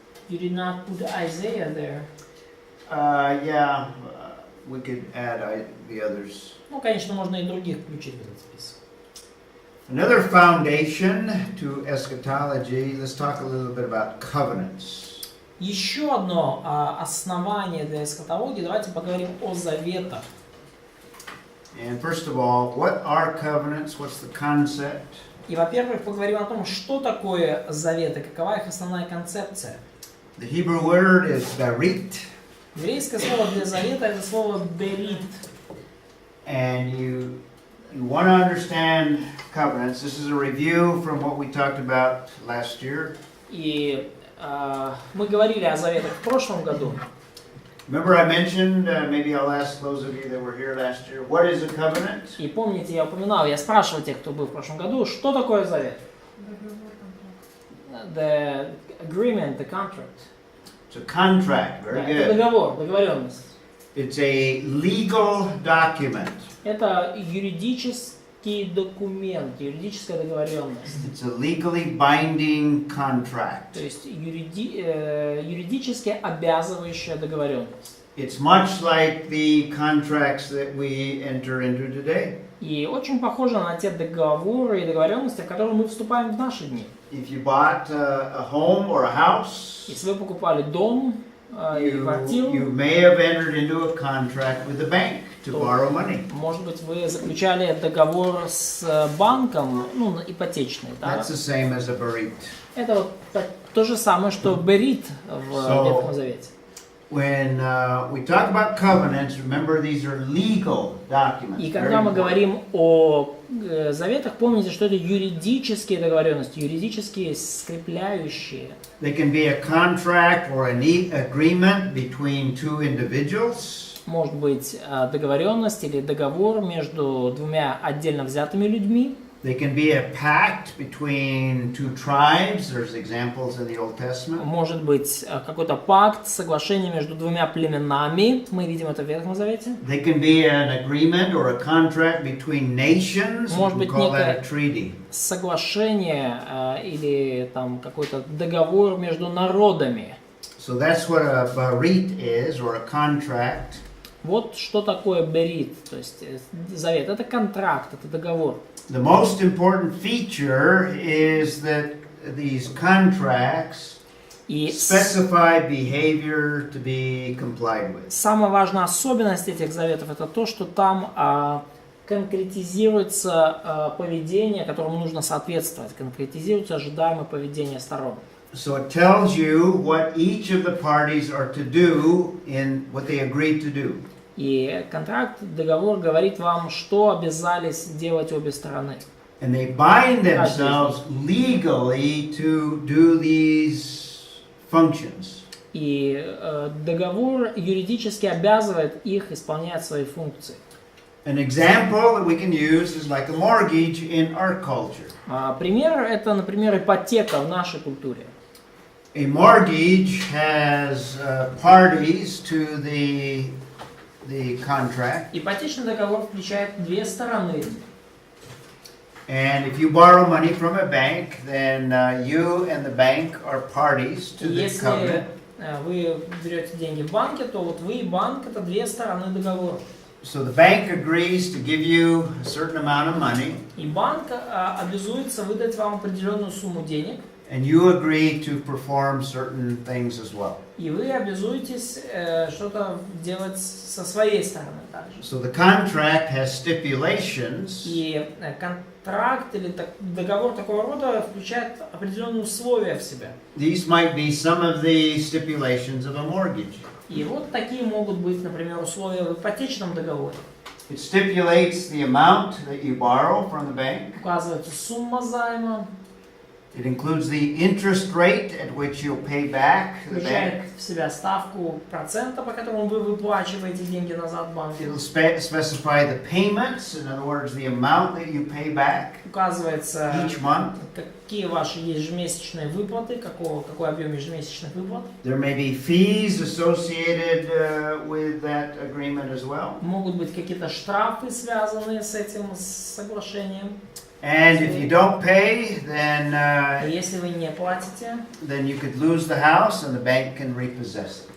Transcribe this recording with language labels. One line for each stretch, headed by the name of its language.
English: You did not put Isaiah there. Yeah, we could add the others.
Russian: Ну, конечно, можно и других включить в этот список.
English: Another foundation to eschatology, let's talk a little bit about covenants.
Russian: Еще одно основание для эсхатологии, давайте поговорим о заветах.
English: And first of all, what are covenants? What's the concept?
Russian: И, во-первых, поговорим о том, что такое заветы, какова их основная концепция.
English: The Hebrew word is berit,
Russian: Еврейское слово для завета – это слово «берит».
English: and you want to understand covenants. This is a review from what we talked about last year.
Russian: И мы говорили о заветах в прошлом году.
English: Remember I mentioned, maybe I'll ask those of you that were here last year, what is a covenant?
Russian: И помните, я упоминал, я спрашивал тех, кто был в прошлом году, что такое завет?
English: The agreement, the contract. It's a contract, very
Russian: Да, это
English: good.
Russian: договор, договоренность.
English: It's a legal document.
Russian: Это юридический документ, юридическая договоренность.
English: It's a legally binding contract.
Russian: То есть юридически обязывающая договоренность.
English: It's much like the contracts that we enter into today.
Russian: И очень похоже на те договоры и договоренности, в которые мы вступаем в наши дни.
English: If you bought a home or a house,
Russian: Если вы покупали дом или квартиру,
English: you may have entered into a contract with the bank to borrow money.
Russian: может быть, вы заключали договор с банком, ну, ипотечный, да?
English: That's the same as a berit.
Russian: Это вот то же самое, что берит в Ветхом Завете.
English: When we talk about covenants, remember these are legal documents.
Russian: И
English: Very
Russian: когда мы
English: important.
Russian: говорим о заветах, помните, что это юридические договоренности, юридические скрепляющие.
English: They can be a contract or an agreement between two individuals.
Russian: Может быть договоренность или договор между двумя отдельно взятыми людьми.
English: They can be a pact between two tribes. There's examples in the Old Testament.
Russian: Может быть какой-то пакт, соглашение между двумя племенами. Мы видим это в Ветхом Завете.
English: They can be an agreement or a contract between nations.
Russian: Может
English: We
Russian: быть,
English: call that a
Russian: некое
English: treaty.
Russian: соглашение или там какой-то договор между народами.
English: So that's what a berit is, or a contract.
Russian: Вот что такое берит, то есть завет. Это контракт, это договор.
English: The most important feature is that these contracts
Russian: И
English: specify behavior to be complied with.
Russian: самая важная особенность этих заветов это то, что там конкретизируется поведение, которому нужно соответствовать, конкретизируется ожидаемое поведение сторон.
English: So it tells you what each of the parties are to do in what they agreed to do.
Russian: И контракт, договор говорит вам, что обязались делать обе стороны.
English: And they bind themselves legally to do these functions.
Russian: И договор юридически обязывает их исполнять свои функции.
English: An example that we can use is like a mortgage in our culture.
Russian: Пример это, например, ипотека в нашей культуре.
English: A mortgage has parties to the contract.
Russian: Ипотечный договор включает две стороны.
English: And if you borrow money from a bank, then you and the bank are parties to the
Russian: Если
English: covenant.
Russian: вы берете деньги в банке, то вот вы и банк это две стороны договора.
English: So the bank agrees to give you a certain amount of money,
Russian: И банк обязуется выдать вам определенную сумму денег,
English: and you agree to perform certain things as well.
Russian: и вы обязуетесь что-то делать со своей стороны также.
English: So the contract has stipulations,
Russian: И контракт или договор такого рода включает определенные условия в себя.
English: these might be some of the stipulations of a mortgage.
Russian: И вот такие могут быть, например, условия в ипотечном договоре.
English: It stipulates the amount that you borrow from the bank.
Russian: Указывается сумма займа,
English: It includes the interest rate at which you'll pay back the
Russian: включает
English: bank.
Russian: в себя ставку процента, по которому вы выплачиваете деньги назад банку.
English: It'll specify the payments, in other words, the amount that you pay back.
Russian: указывается,
English: each month.
Russian: какие ваши ежемесячные выплаты, какой объем ежемесячных выплат.
English: There may be fees associated with that agreement as well.
Russian: Могут быть какие-то штрафы, связанные с этим соглашением.
English: And if you don't pay, then
Russian: Если вы не платите,
English: then you could lose the house and the bank can repossess it.